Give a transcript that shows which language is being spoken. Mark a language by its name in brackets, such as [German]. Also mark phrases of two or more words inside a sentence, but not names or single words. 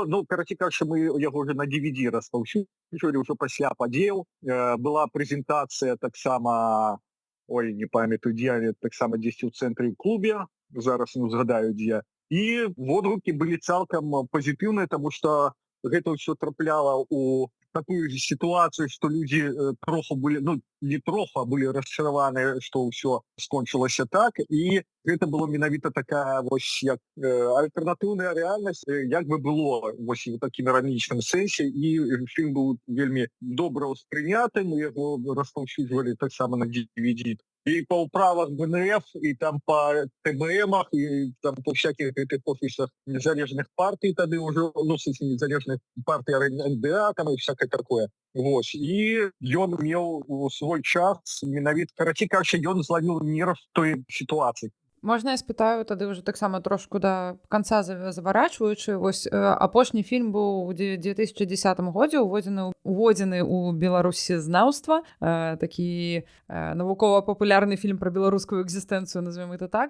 [Belarusian] Ну, караці кажучы, мы яго ўжо на DVD распаўсюджвалі ўжо пасля падзеяў. Была прэзентацыя таксама, ой, не памятаю дзе, але таксама дзесьці ў цэнтры клубе, зараз не згадаю дзе. І водгукі былі цалкам пазітыўныя, таму што гэта ўсё трапляла [Russian] у такую ситуацию, что люди троху были, ну, не троху, а были расчарованы, что все скончилось так. И это было [Belarusian] менавіта такая вось як альтэрнатыўная рэальнасць, як бы было вось у такім іранічным сэнсе. І фільм быў вельмі добра ўспрынятым, яго распаўсюджвалі таксама на DVD. [Russian] И по управах БНФ, и там по ТБМах, и там по всяких этих офисах незалежных партий, тогда уже, ну, в смысле, незалежных партий НДА, там и всякое такое. Вот. И он имел свой час, менавіта, короче, он зловил нерв той ситуации. [Belarusian] Можна я спытаю тады ўжо таксама трошку да канца заварачваючы. Вось апошні фільм быў у 2010 годзе уводзены ў беларусізнаўства, такі навукова-папулярны фільм пра беларускую экзістэнцыю, [Russian] назовем это так.